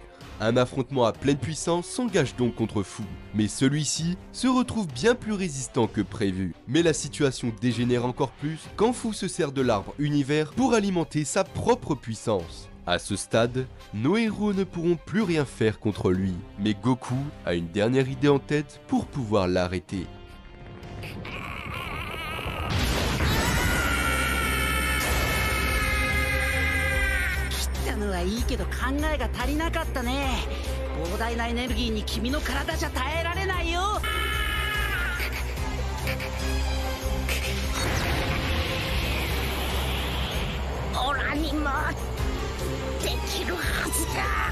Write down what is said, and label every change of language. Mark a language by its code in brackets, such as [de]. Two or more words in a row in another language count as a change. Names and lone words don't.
[fr] Un affrontement à pleine puissance s'engage donc contre Fu, mais celui-ci se retrouve bien plus résistant que prévu. Mais la situation dégénère encore plus quand Fu se sert de l'arbre univers pour alimenter sa propre puissance. À ce stade, nos héros ne pourront plus rien faire contre lui, mais Goku a une dernière idée en tête pour pouvoir l'arrêter. [ja] はいいけど考えが足りなかったね。膨大なエネルギーに君の体じゃ耐えられないよ。オラにもできるはずだ。